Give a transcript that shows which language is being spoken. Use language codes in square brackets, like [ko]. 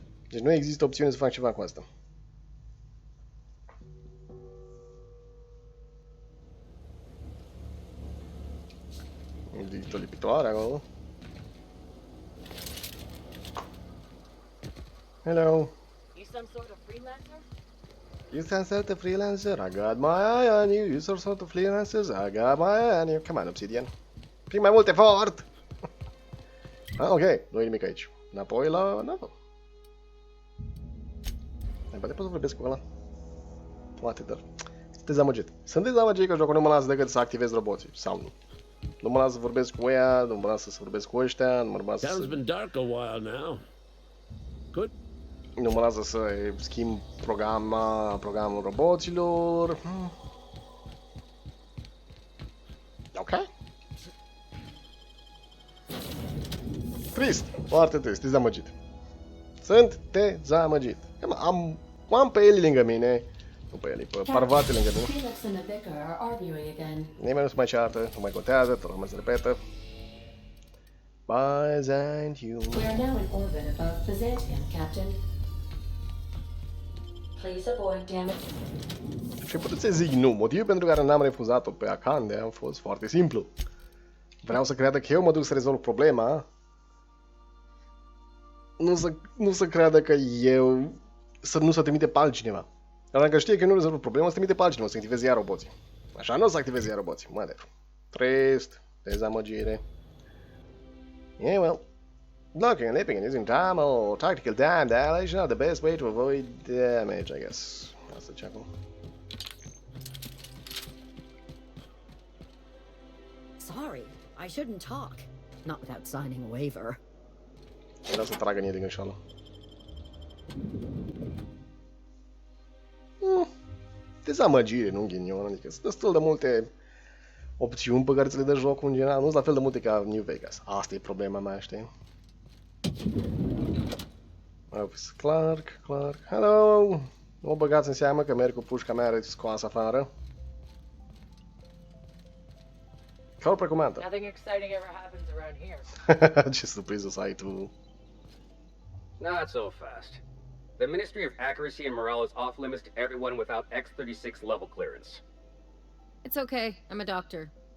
[ro] Deci nu există opțiune să fac ceva cu asta. Există o lipitoare acolo. [en] Hello. You some sort of freelancer? You some sort of freelancer? I got my eye on you. You some sort of freelancers? I got my eye on you. Come on, Obsidian. [ro] Prin mai mult efort! Ok, nu e nimic aici. Înapoi la navă. Poate pot să vorbesc cu ăla. Poate, dar... Sunt dezamăgit. Sunt dezamăgit că jocul nu mă lasă decât să activez roboții. Sau nu. Nu mă lasă să vorbesc cu ea, nu mă lasă să vorbesc cu ăștia, nu mă lasă să... Nu mă lasă să schimb programul roboților. Ok. Trist, foarte trist, dezamăgit. Sunt dezamăgit. Am pe Eli lângă mine. Nu pe Eli, pe Parvati lângă mine. Nimeni nu se mai ceartă, nu mai contează, tot rămâne se repetă. [en] Byzantium. We are now in orbit above Byzantium, Captain. Please avoid damage. [ro] Și puteți să zic nu. Motivul pentru care n-am refuzat-o pe Akande a fost foarte simplu. Vreau să creadă că eu mă duc să rezolv problema. Nu să creadă că eu... Nu să trimite pe altcineva. Dar dacă știe că eu nu rezolv problema, să trimite pe altcineva, să activeze ea roboții. Așa nu o să activeze ea roboții. [en] Whatever. [ro] Trist. Dezamăgire. [en] Yeah, well. Blocking and leaping and using time or tactical damage are the best way to avoid damage, I guess. [ro] Asta ce acum. [en] Sorry, I shouldn't talk. Not without signing a waiver. [ro] Vreau să tragă în ei din greșeală. Dezamăgire, nu ghinion, adică sunt destul de multe opțiuni pe care ți le dă jocul în general, nu sunt la fel de multe ca New Vegas. Asta e problema mea, știi? Clark, hello! Nu mă băgați în seamă că merg cu pușca mea scoasă afară. Ca precomandă. [en] Nothing exciting ever happens around here. [ro] Ce surpriză să ai tu. [en] Not so fast. The Ministry of Accuracy and Morale is off limits to everyone without X-36 level clearance. It's okay. I'm a doctor.